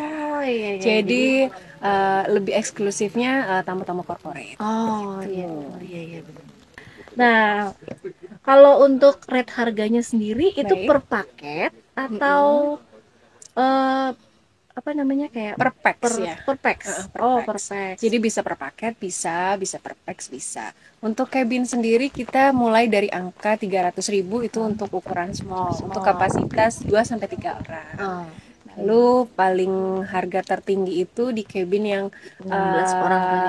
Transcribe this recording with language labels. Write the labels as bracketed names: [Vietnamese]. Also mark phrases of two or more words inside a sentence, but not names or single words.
[Indonesian] Oh iya iya. Jadi Jadi lebih eksklusifnya tamu-tamu corporate. oh iya Tuh. oh iya iya benar. Nah, kalau untuk rate harganya sendiri itu Baik. per paket atau eh apa namanya kayak Per pax per ya. per pax. Per Oh, per pax. pax. Jadi bisa per paket, bisa per pax bisa. Untuk cabin sendiri kita mulai dari angka 300.000 itu untuk ukuran small, untuk kapasitas 2 sampai 3 orang. Oh, Lalu paling harga tertinggi itu di cabin yang 16 orang tadi.